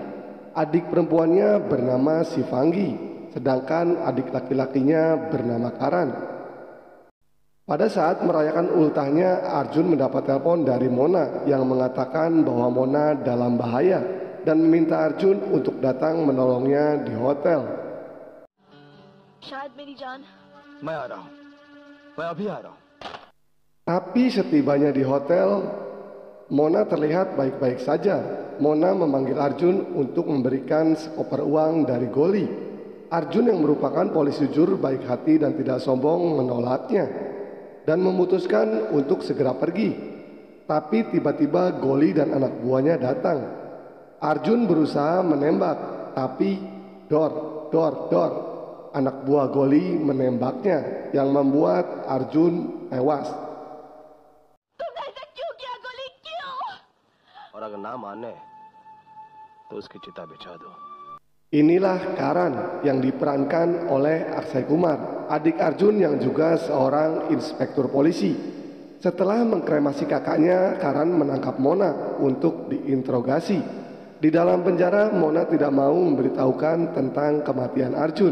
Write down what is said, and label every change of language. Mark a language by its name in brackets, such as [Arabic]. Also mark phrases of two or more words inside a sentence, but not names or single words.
[Indonesian] Adik perempuannya bernama Sivanggi, sedangkan adik laki-lakinya bernama Karan. Pada saat merayakan ultahnya, Arjun mendapat telepon dari Mona yang mengatakan bahwa Mona dalam bahaya dan meminta Arjun untuk datang menolongnya di hotel. [Hindi] शायद मेरी जान. मैं आ रहा हूँ, मैं अभी आ रहा हूँ. [Indonesian] Tapi setibanya di hotel, Mona terlihat baik-baik saja. Mona memanggil Arjun untuk memberikan sekoper uang dari Goli. Arjun yang merupakan polisi jujur, baik hati dan tidak sombong menolaknya dan memutuskan untuk segera pergi. Tapi tiba-tiba Goli dan anak buahnya datang. Arjun berusaha menembak, tapi dor. Anak buah Goli menembaknya yang membuat Arjun tewas. [Hindi] तुमने ऐसा क्यों किया गोली, क्यों? और अगर ना माने तो उसकी चिता बिछा दो. [Indonesian] Inilah Karan yang diperankan oleh Akshay Kumar, adik Arjun yang juga seorang inspektur polisi. Setelah mengkremasi kakaknya, Karan menangkap Mona untuk diinterogasi. Di dalam penjara, Mona tidak mau memberitahukan tentang kematian Arjun.